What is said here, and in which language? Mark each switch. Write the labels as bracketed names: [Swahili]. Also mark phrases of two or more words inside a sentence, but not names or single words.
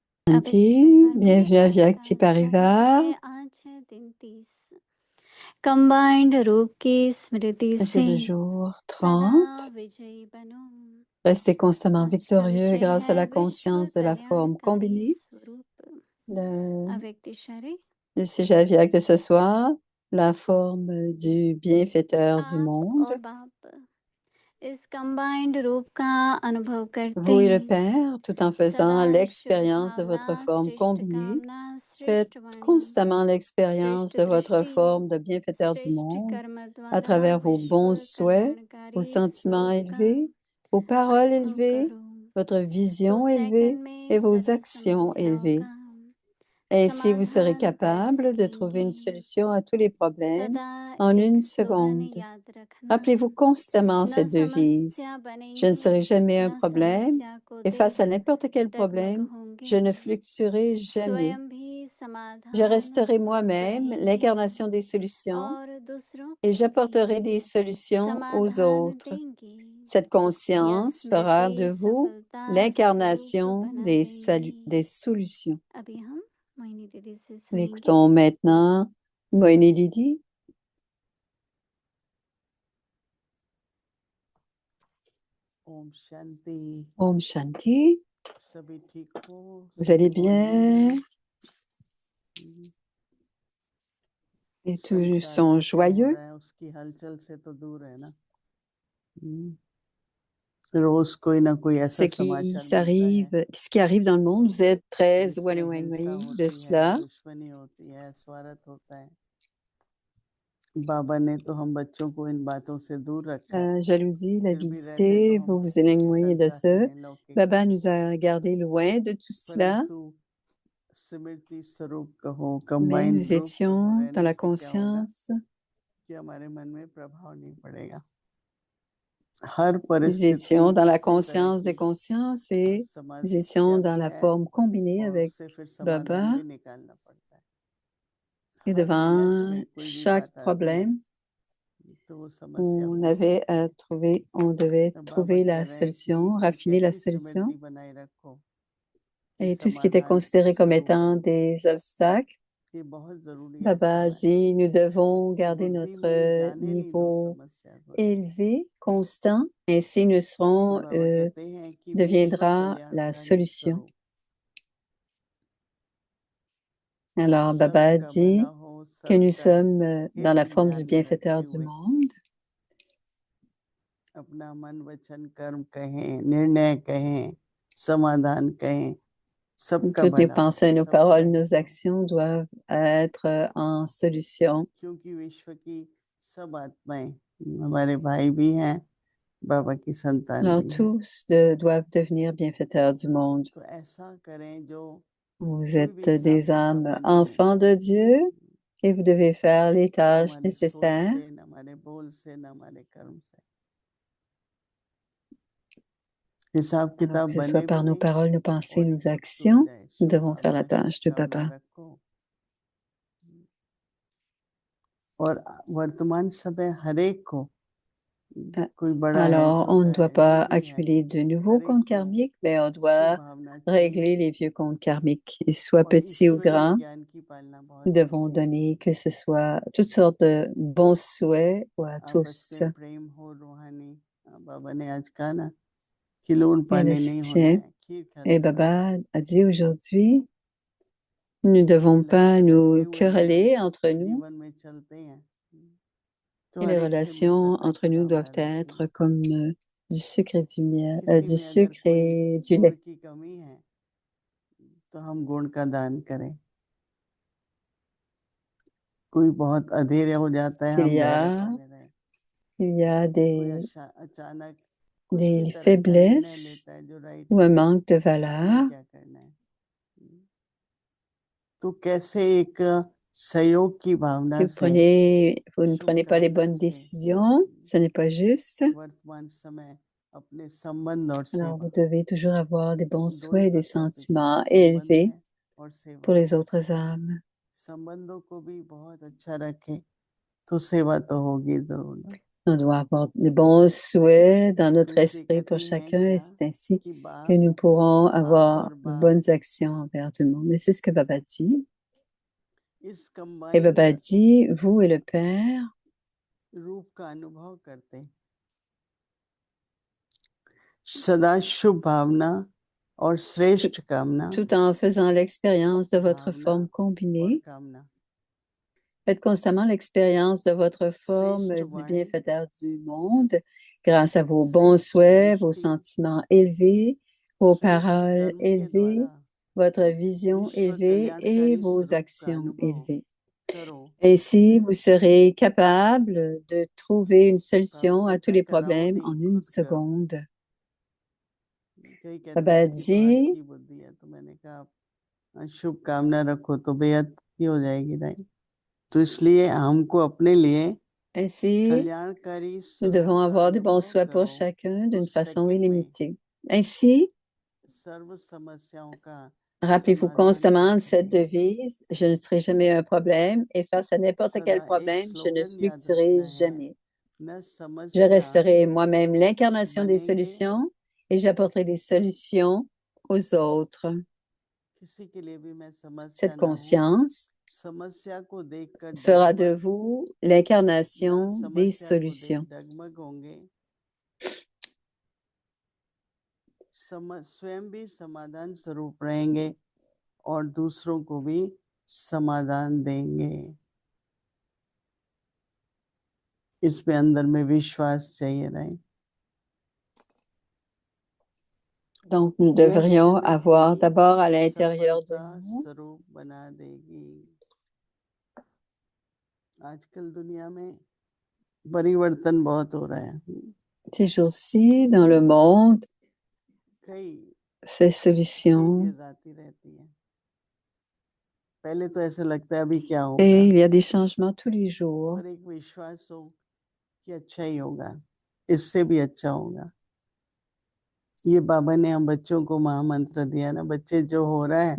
[French] Shanti, bienvenue à Vyakti Parivar. [Hindi] कंबाइंड रूप की स्मृति [French] C'est [Hindi] से [French] le jour [Hindi] सदा 30. विजयी बनो। [French] Restez constamment [Hindi] आज का [French] victorieux [Hindi] विषय [French] grâce à [Hindi] है [French] la [Hindi] विश्व [French] conscience de la forme [Hindi] कल्याणकारी [French] combinée. [Hindi] स्वरूप [French] Le, [Hindi] अव्यक्त शरीर। [French] le sujet à Vyak de ce soir, la forme du bienfaiteur du [Hindi] आप [French] monde. [Hindi] और बाप इस कंबाइंड रूप का अनुभव करते [French] Vous et le Père, tout en faisant [Hindi] सदा शुभ [French] l'expérience de votre [Hindi] भावना [French] forme [Hindi] श्रेष्ठ [French] combinée, [Hindi] कामना [French] faites [Hindi] श्रेष्ठ वाणी [French] constamment l'expérience [Hindi] श्रेष्ठ [French] de votre [Hindi] दृष्टि [French] forme de bienfaiteur du [Hindi] श्रेष्ठ [French] monde [Hindi] कर्म [French] à [Hindi] द्वारा [French] travers vos [Hindi] विश्व [French] bons souhaits, vos [Hindi] कल्याणकारी [French] sentiments [Hindi] स्वरूप का [French] élevés, vos paroles [Hindi] अनुभव [French] élevées, [Hindi] करो [French] votre [Hindi] तो [French] vision élevée [Hindi] सेकंड में [French] et vos [Hindi] सारी [French] actions [Hindi] समस्याओं [French] élevées. [Hindi] का [French] Ainsi, vous serez [Hindi] समाधान कर [French] capable de trouver une [Hindi] सकेंगे। [French] solution à tous les problèmes [Hindi] सदा [French] en [Hindi] एक [French] une [Hindi] स्लोगन [French] seconde. [Hindi] याद रखना, [French] Rappelez-vous constamment [Hindi] न [French] cette devise. [Hindi] समस्या [French] Je ne [Hindi] बनेंगी [French] serai jamais un [Hindi] न [French] problème [Hindi] समस्या को [French] et face à n'importe quel [Hindi] डगमग [French] problème, [Hindi] होंगे। [French] je ne fluctuerai jamais. [Hindi] स्वयं भी [French] Je [Hindi] समाधान [French] resterai [Hindi] स्वरूप [French] moi-même [Hindi] रहेंगे [French] l'incarnation des solutions [Hindi] और दूसरों [French] et [Hindi] को [French] j'apporterai [Hindi] भी [French] des solutions aux [Hindi] समाधान [French] autres. [Hindi] देंगे। [French] Cette [Hindi] यह [French] conscience fera [Hindi] स्मृति [French] de vous [Hindi] सफलता स्वरूप [French] l'incarnation [Hindi] बना [French] des [Hindi] देंगी। [French] solutions. [Hindi] अभी हम मोहिनी दीदी से सुनेंगे। [French] Écoutons maintenant Moini Didi. [Hindi] ओम शांति। ओम शांति. सभी ठीक हो? [French] Vous allez [Hindi] सब मौजूद [French] bien [Hindi] हैं? [French] et tous [Hindi] संसार [French] sont [Hindi] में क्या हो [French] joyeux. [Hindi] रहा है उसकी हलचल से तो दूर है ना। रोज कोई ना कोई ऐसा समाचार मिलता है [French] Ce qui arrive dans le monde, vous êtes très [Hindi] जिसमें [French] éloigné [Hindi] हिंसा [French] de [Hindi] होती है, [French] cela. [Hindi] दुश्मनी होती है, स्वार्थ होता है। बाबा ने तो हम बच्चों को इन बातों से दूर रखा है, [French] Jalousie, [Hindi] फिर भी रहते [French] l'avidité, [Hindi] तो [French] vous [Hindi] हम [French] vous [Hindi] इसी [French] éloignez de [Hindi] संसार [French] ça. [Hindi] में लौकिक [French] Baba [Hindi] हैं। [French] nous a gardés loin de tout cela, [Hindi] परंतु स्मृति स्वरूप कहो, [French] mais [Hindi] कंबाइंड [French] nous [Hindi] रूप कहो, [French] étions dans [Hindi] रहने [French] la [Hindi] से क्या होगा [French] conscience. [Hindi] कि हमारे मन में प्रभाव नहीं पड़ेगा। हर [French] Nous [Hindi] परिस्थिति [French] étions dans la [Hindi] एक तरह [French] conscience des [Hindi] की [French] consciences et nous étions [Hindi] समस्या [French] dans [Hindi] भी [French] la [Hindi] है [French] forme combinée [Hindi] और [French] avec [Hindi] उससे फिर समाधान [French] Baba. [Hindi] भी निकालना पड़ता है। [French] Et [Hindi] हर मिनट [French] devant [Hindi] में कोई भी [French] chaque [Hindi] बात आती है [French] problème, [Hindi] तो वो समस्या [French] on [Hindi] हो [French] avait [Hindi] सकती [French] à [Hindi] है। [French] trouver, on devait [Hindi] तो बाबा [French] trouver [Hindi] कह [French] la [Hindi] रहे हैं [French] solution, [Hindi] कि एक [French] raffiner la [Hindi] ऐसी [French] solution. [Hindi] स्मृति बनाए रखो कि [French] Et tout ce qui était [Hindi] समाधान [French] considéré comme [Hindi] स्वरूप [French] étant [Hindi] बनो। [French] des obstacles, [Hindi] ये बहुत जरूरी है [French] Baba a [Hindi] समय [French] dit, nous devons [Hindi] कि [French] garder [Hindi] बुद्धि [French] notre [Hindi] में जाने नहीं दो [French] niveau [Hindi] समस्या को। [French] élevé, constant, ainsi nous [Hindi] तो [French] serons, [Hindi] बाबा कहते हैं कि विश्व [French] deviendra la [Hindi] कल्याणकारी [French] solution. [Hindi] स्वरूप [French] Alors, Baba a [Hindi] सबका भला [French] dit [Hindi] हो, [French] que nous [Hindi] सबका [French] sommes dans la [Hindi] हित [French] forme du [Hindi] ध्यान में रखते [French] bienfaiteur du [Hindi] हुए [French] monde. [Hindi] अपना मन वचन कर्म कहें, निर्णय कहें, समाधान कहें, सबका [French] Toutes nos [Hindi] भला हो, [French] pensées, nos [Hindi] सबका [French] paroles, [Hindi] हित [French] nos [Hindi] हो। [French] actions doivent être en solution. [Hindi] क्योंकि विश्व की सब आत्माएं हमारे भाई भी हैं, बाबा की संतान [French] Alors, [Hindi] भी हैं। [French] tous doivent devenir bienfaiteurs du monde. [Hindi] तो ऐसा करें जो [French] Vous [Hindi] कोई [French] êtes [Hindi] भी हिसाब [French] des âmes [Hindi] किताब में नहीं है। [French] enfants de Dieu et vous devez faire les [Hindi] न [French] tâches [Hindi] हमारे सोच [French] nécessaires. [Hindi] से, न हमारे बोल से, न हमारे कर्म से। हिसाब [French] Alors, [Hindi] किताब [French] que ce soit [Hindi] बने भी [French] par nos [Hindi] नहीं [French] paroles, nos pensées, [Hindi] और [French] nos [Hindi] एक मुक्त हो [French] actions, [Hindi] जाए। [French] nous [Hindi] शुभ [French] devons faire la [Hindi] भावना, शुभ [French] tâche de [Hindi] कामना [French] Baba. [Hindi] रखो। और वर्तमान समय हरेक को Euh, कोई बड़ा है, [French] Alors, on ne [Hindi] छोटा [French] doit [Hindi] है, जो [French] pas [Hindi] भी है, [French] accumuler de nouveaux [Hindi] हरेक [French] comptes [Hindi] को [French] karmiques, mais on doit [Hindi] सुभावना [French] régler [Hindi] चाहिए। [French] les vieux comptes karmiques, qu'ils soient [Hindi] और [French] petits ou [Hindi] ईश्वरीय [French] grands. [Hindi] ज्ञान की पालना बहुत [French] Nous devons [Hindi] जरूरी है। [French] donner que ce soit toutes sortes de bons souhaits à [Hindi] आपस [French] tous. [Hindi] में प्रेम हो, रूहानी। बाबा ने आज कहा ना, खिलौन [French] Et le [Hindi] पानी नहीं होना [French] soutien. [Hindi] है, खीर [French] Et [Hindi] खाते रहना है। [French] Baba a dit aujourd'hui, nous ne devons [Hindi] ये [French] pas [Hindi] लक्ष्य रखे [French] nous [Hindi] हुए हैं, [French] quereller entre nous [Hindi] जीवन में चलते हैं, तो [French] et [Hindi] हर [French] les [Hindi] एक से [French] relations [Hindi] मित्रता [French] entre [Hindi] की [French] nous [Hindi] भावना [French] doivent [Hindi] रखें। [French] être comme du sucre et du miel, [Hindi] किसी [French] du [Hindi] में अगर [French] sucre [Hindi] कोई [French] et du [Hindi] गुण [French] lait. [Hindi] की कमी है तो हम गुण का दान करें। कोई बहुत अधीर हो जाता है, [French] S'il [Hindi] हम [French] y [Hindi] धैर्यता [French] a, [Hindi] में रहें। [French] il y a [Hindi] कोई अचानक कुछ भी [French] des [Hindi] तरह का निर्णय [French] faiblesses [Hindi] लेता है जो राइट [French] ou un [Hindi] नहीं है, [French] manque de [Hindi] हमें [French] valeur. [Hindi] क्या करना है। तो कैसे एक सहयोग की [French] Si [Hindi] भावना [French] vous [Hindi] से, [French] ne prenez pas les [Hindi] शुभकामना [French] bonnes [Hindi] से [French] décisions, ce n'est pas juste. [Hindi] वर्तमान समय अपने संबंध और [French] Alors, [Hindi] सेवा, [French] vous devez toujours avoir des bons [Hindi] दो ही [French] souhaits, [Hindi] तो [French] des [Hindi] टॉपिक है, [French] sentiments [Hindi] संबंध [French] élevés [Hindi] है और सेवा। [French] pour les autres âmes. [Hindi] संबंधों को भी बहुत अच्छा रखें तो सेवा तो होगी जरूर ना। [French] On doit avoir de bons souhaits dans notre [Hindi] तो इसलिए [French] esprit pour [Hindi] कहती हैं [French] chacun et [Hindi] क्या [French] c'est ainsi [Hindi] कि [French] que [Hindi] बाप [French] nous pourrons [Hindi] आप [French] avoir [Hindi] और [French] de [Hindi] बाप [French] bonnes actions envers tout le monde. Et c'est ce que Baba dit. [Hindi] इस [French] Et Baba [Hindi] कंबाइंड [French] dit, vous et le Père, [Hindi] रूप का अनुभव करते हैं, सदा शुभ भावना और श्रेष्ठ कामना [French] tout en faisant l'expérience de votre [Hindi] भावना [French] forme [Hindi] और [French] combinée, [Hindi] कामना [French] faites constamment l'expérience de votre forme [Hindi] श्रेष्ठ [French] du [Hindi] वाणी [French] bienfaiteur du monde grâce à vos bons [Hindi] श्रेष्ठ [French] souhaits, vos [Hindi] दृष्टि [French] sentiments élevés, vos [Hindi] श्रेष्ठ [French] paroles [Hindi] कर्म के [French] élevées, [Hindi] द्वारा [French] votre vision [Hindi] विश्व [French] élevée et [Hindi] कल्याणकारी [French] vos [Hindi] स्वरूप का [French] actions [Hindi] अनुभव [French] élevées. [Hindi] करो [French] Ainsi, vous serez capable de trouver une solution [Hindi] बाबा [French] à tous [Hindi] कहता है [French] les [Hindi] कराओ [French] problèmes [Hindi] नहीं [French] en une [Hindi] खुद करो, [French] seconde. [Hindi] कई कहते हैं [French] Baba [Hindi] इसकी तो अर्थ [French] dit, [Hindi] की बुद्धि है, तो मैंने कहा आप शुभ कामना रखो तो बेअर्थ की हो जाएगी नहीं, तो इसलिए हमको अपने लिए [French] ainsi, [Hindi] कल्याणकारी [French] nous [Hindi] स्वरूप [French] devons [Hindi] का [French] avoir des bons [Hindi] अनुभव [French] souhaits pour [Hindi] करो [French] chacun [Hindi] तो [French] d'une façon [Hindi] सेकंड में [French] illimitée. Ainsi, [Hindi] सर्व समस्याओं का [French] rappelez-vous [Hindi] समाधान कर [French] constamment cette [Hindi] सकेंगे। [French] devise, je ne serai jamais un problème et face à n'importe quel [Hindi] सदा एक [French] problème, je ne [Hindi] स्लोगन याद [French] fluctuerai [Hindi] रखना है, [French] jamais. [Hindi] न [French] Je [Hindi] समस्या [French] resterai moi-même l'incarnation des [Hindi] बनेंगे, [French] solutions et j'apporterai des solutions aux autres. [Hindi] किसी के लिए भी मैं समस्या [French] Cette [Hindi] ना हूँ, [French] conscience [Hindi] समस्या को देखकर [French] fera de [Hindi] डगमग [French] vous [Hindi] न [French] l'incarnation des [Hindi] समस्या को देख [French] solutions. [Hindi] डगमग होंगे, स्वयं भी समाधान स्वरूप रहेंगे और दूसरों को भी समाधान देंगे। इसमें अंदर में विश्वास चाहिए नहीं। [French] Donc, nous [Hindi] यह [French] devrions avoir [Hindi] सिमृति [French] d'abord à l'intérieur de [Hindi] सफलता [French] nous [Hindi] स्वरूप बना देगी। आजकल दुनिया में परिवर्तन बहुत हो रहा है, [French] ces jours-ci dans le monde, [Hindi] कई [French] ces solutions. [Hindi] चेंजेस आती रहती हैं। पहले तो ऐसे लगता है अभी क्या होगा, [French] Et il y a des changements tous les jours. [Hindi] पर एक विश्वास हो कि अच्छा ही होगा, इससे भी अच्छा होगा। ये बाबा ने हम बच्चों को महामंत्र दिया ना, बच्चे जो हो रहा है